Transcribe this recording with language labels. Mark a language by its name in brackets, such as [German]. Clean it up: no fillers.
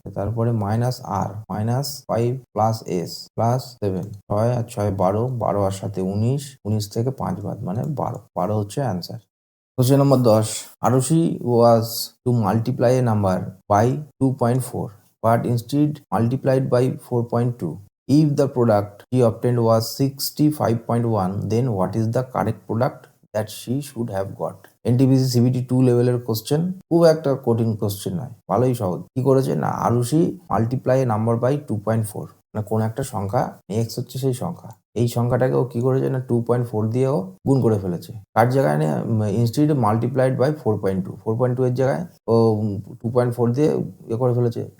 [Bangla] তারপরে মাইনাস আর, minus 5 plus S plus 7, 6 আর 6 12, 12 আর সাথে 19, 19 থেকে 5 বাদ মানে 12, 12 হচ্ছে answer. [English] Question number 10 Arushi was to multiply a number by 2.4 but instead multiplied by 4.2. If the product she obtained was 65.1, then what is the correct product that she should have got? [Bangla] NTPC CBT 2 লেভেলের question, খুব একটা কঠিন question নয়, ভালোই সহজ। কি করেছে না, আরুষি মাল্টিপ্লাই নাম্বার বাই 2.4, মানে কোন একটা সংখ্যা, এক্স হচ্ছে সেই সংখ্যা, এই সংখ্যাটাকে ও কি করেছে না 2.4 দিয়েও গুণ করে ফেলেছে। কার জায়গায় না, [English] instead multiplied by 4.2, [Bangla] 4.2 এর জায়গায় ও 2.4 দিয়ে ইয়ে করে ফেলেছে।